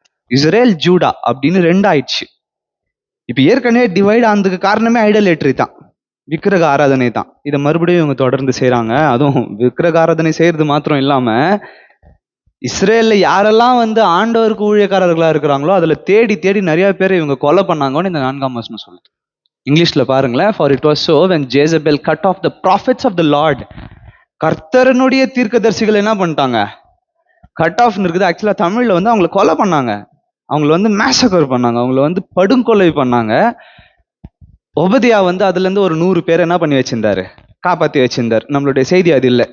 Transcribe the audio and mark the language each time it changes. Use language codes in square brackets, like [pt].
[ta] Israel Judah அப்படின்னு 2 ஆயிடுச்சு. இப்ப ஏற்கனவே டிவைட் ஆனதுக்கு காரணமே ஐடலேட்ரி தான், விக்கிரக ஆராதனை தான். இதை மறுபடியும் இவங்க தொடர்ந்து செய்யறாங்க. அதுவும் விக்கிரக ஆராதனை செய்யறது மாத்திரம் இல்லாம, இஸ்ரேல்ல யாரெல்லாம் வந்து ஆண்டவருக்கு ஊழியக்காரர்களா இருக்கிறாங்களோ அதுல தேடி தேடி நிறைய பேரை இவங்க கொலை பண்ணாங்கன்னு இந்த 4ஆம் வசனம் சொல்லுது. இங்கிலீஷ்ல பாருங்களேன். [en] For it was so when Jezebel cut off the prophets of the Lord. [ta] கர்த்தரனுடைய தீர்க்கதரிசிகள் என்ன பண்ணிட்டாங்க? கட் ஆஃப் இருக்குது. ஆக்சுவலா தமிழ்ல வந்து அவங்களை கொலை பண்ணாங்க, அவங்கள வந்து மேசக்கர் பண்ணாங்க, அவங்கள வந்து படுங்கொலை பண்ணாங்க. ஒபதியா வந்து அதுல இருந்து ஒரு 100 பேர் என்ன பண்ணி வச்சிருந்தாரு? காப்பாத்தி வச்சிருந்தார். நம்மளுடைய செய்தி அது இல்லை.